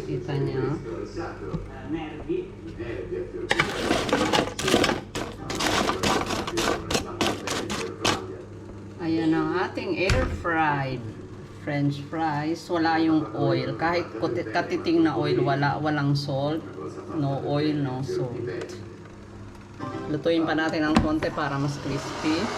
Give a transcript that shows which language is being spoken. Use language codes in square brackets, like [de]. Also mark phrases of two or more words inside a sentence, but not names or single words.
[tl] sa inyo. [it] Alessandro, Nervi. i nervi a fior di pelle. [tl] Ayan ang ating [en] air fried French fries. [tl] Wala yung oil. Kahit katiting na oil, walang salt. [en] No oil, no salt. [tl] Lutuin pa natin ng konti para mas crispy.